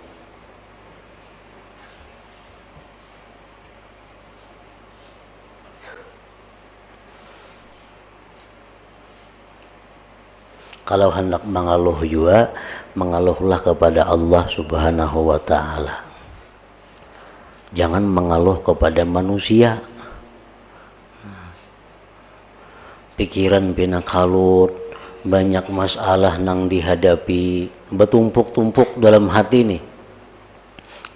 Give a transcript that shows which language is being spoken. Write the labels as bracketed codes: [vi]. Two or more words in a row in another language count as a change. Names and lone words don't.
[id] Kalau hendak mengeluh juga, mengeluhlah kepada Allah [ar] سبحانه وتعالى. [id] Jangan mengeluh kepada manusia. [bjn] Pikiran pina kalut, banyak masalah nang dihadapi, bertumpuk-tumpuk dalam hati nih.